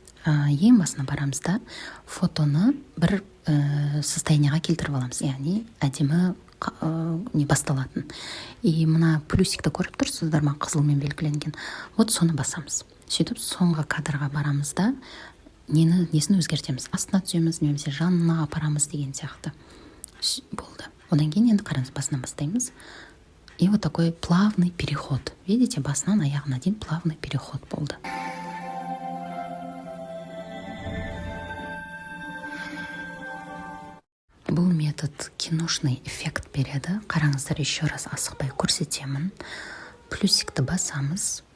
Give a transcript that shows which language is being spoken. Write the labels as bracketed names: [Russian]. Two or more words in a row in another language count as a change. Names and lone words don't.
[Kazakh] Ең басына барамызда фотоны бір состояниеға келтіріп аламыз, яғни әдемі не басталатын. И мына плюсикті көріп тұрсыздар ма, қызылмен белгіленген. Вот соны басамыз. Сөйтіп соңғы кадрға барамызда несін өзгертеміз. Астына түсеміз, немесе жанына апарамыз деген сияқты. Болды. Одан кейін енді қараңыз, басынан бастаймыз. [Russian] И вот такой плавный переход. Видите, [Kazakh] басынан аяғына дейін [Russian] плавный переход [Kazakh] болды. Бұл метод киношный эффект береді. Қараңыздар, [Russian] еще раз [Kazakh] асықпай көрсетемін. Плюсикті басамыз.